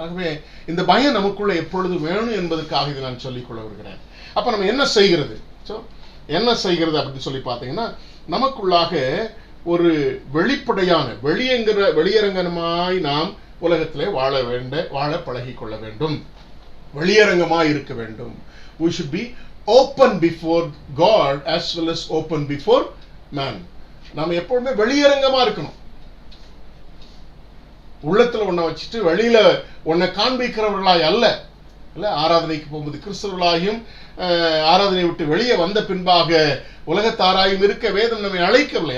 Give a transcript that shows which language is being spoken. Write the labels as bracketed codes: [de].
[ta] ஆகவே இந்த பயம் நமக்குள்ள எப்பொழுது வேணும் என்பதற்காக இதை நான் சொல்லிக் கொள்ள வருகிறேன். அப்ப நம்ம என்ன செய்கிறது அப்படின்னு சொல்லி பார்த்தீங்கன்னா, நமக்குள்ளாக ஒரு வெளிப்படையான வெளியரங்கமாய் நாம் உலகத்திலே வாழ பழகி கொள்ள வேண்டும். வெளியரங்கமாய் இருக்க வேண்டும். [en] We should be open before God as well as open before man. [ta] நாம் எப்பொழுதுமே வெளியரங்கமா இருக்கணும். உள்ளத்துல ஒன்ன வச்சுட்டு வெளியில ஒன்ன காண்பிக்கிறவர்களாய் அல்ல. ஆராதனைக்கு போகும்போது கிறிஸ்தவர்களாயும் ஆராதனை விட்டு வெளியே வந்த பின்பாக உலகத்தாராயும் இருக்க வேதம் நம்மை அழைக்கவில்லை.